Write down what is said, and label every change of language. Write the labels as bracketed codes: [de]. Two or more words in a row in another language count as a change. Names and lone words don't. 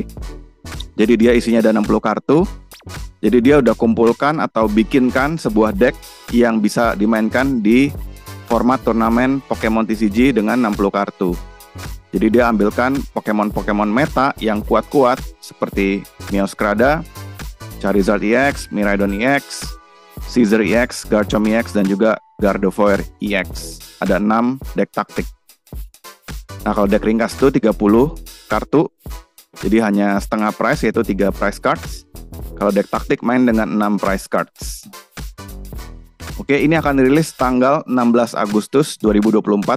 [id] Jadi dia isinya ada 60 kartu. Jadi dia udah kumpulkan atau bikinkan sebuah deck yang bisa dimainkan di format turnamen Pokemon TCG dengan 60 kartu. Jadi dia ambilkan Pokemon-Pokemon meta yang kuat-kuat seperti Meowscarada, Charizard EX, Miraidon EX, Scizor EX, Garchomp EX, dan juga Gardevoir EX. Ada 6 deck taktik. Nah kalau deck ringkas itu 30 kartu. Jadi hanya setengah price, yaitu 3 [en] price cards. [id] Kalau deck taktik main dengan 6 [en] price cards. [id] Oke, ini akan dirilis tanggal 16 Agustus 2024.